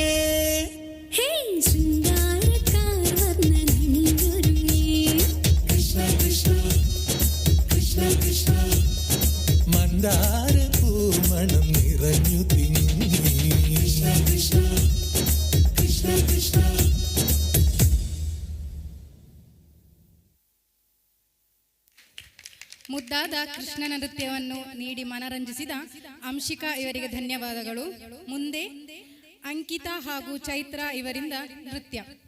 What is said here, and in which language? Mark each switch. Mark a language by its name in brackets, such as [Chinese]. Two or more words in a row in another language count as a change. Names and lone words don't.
[Malayalam] ഹേ ശൃംഗാരക്കാർ വർണ്ണനണിഞ്ഞൊരുങ്ങി കൃഷ്ണ കൃഷ്ണ കൃഷ്ണ കൃഷ്ണ മന്ദാരപ്പൂമണം നിറഞ്ഞു തിങ്ങി കൃഷ്ണ കൃഷ്ണ കൃഷ്ണ കൃഷ്ണ [Kannada] ಮುದ್ದಾದ ಕೃಷ್ಣನ ನೃತ್ಯವನ್ನು ನೀಡಿ ಮನರಂಜಿಸಿದ ಅಂಶಿಕಾ ಇವರಿಗೆ ಧನ್ಯವಾದಗಳು. ಮುಂದೆ ಅಂಕಿತಾ ಹಾಗೂ ಚೈತ್ರ ಇವರಿಂದ ನೃತ್ಯ.